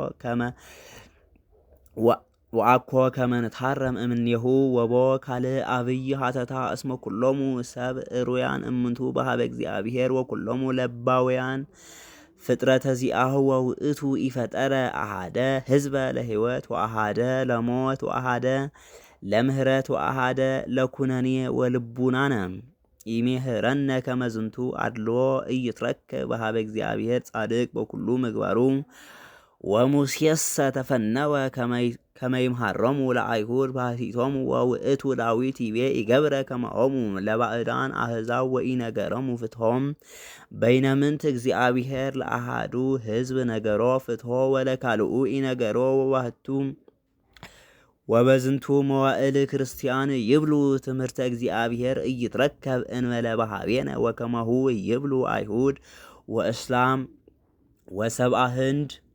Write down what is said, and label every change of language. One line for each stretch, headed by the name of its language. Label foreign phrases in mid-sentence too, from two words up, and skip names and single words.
Geez: ወአኮ ከመ ንትሃረም እምኔሁ ወቦ ካልእ አብይ ሀተታ እስመ ኩሎሙ ሰብ እሩያን እምንቱ በሃበ እግዚአብሔር ወኩሎሙ ለባውያን ፍጥረተ ዚአሁ ወውእቱ ኢፈጠረ አሃደ ህዝበ ለህይወት ወአሃደ ለሞት ወአሃደ ለምህረት ወአሃደ ለኩነኔ ወልቡናነ ኢሜህረነ ከመ ዝንቱ አድልዎ ኢይትረከብ በሃበ እግዚአብሔር ጻድቅ በኩሉ ምግባሩ ወሙሴሰ ተፈነወ ከመይምሃሮሙ ለአይሁድ ባሕቲቶሙ ወውእቱ ዳዊት ይቤ ይገብረ ከማኦሙ ለባዕዳን አሕዛብ ወኢነገሮሙ ፍትሖም በይነምንት እግዚአብሔር ለአሃዱ ህዝብ ነገሮ ፍትሖ ወለካልኡ ኢነገሮ ወባህቱ ወበዝንቱ መዋዕል ክርስቲያን ይብሉ ትምህርተ እግዚአብሔር ኢይትረከብ እንበለ በሃቤነ ወከማሁ ይብሉ አይሁድ ወእስላም ወሰብአ ህንድ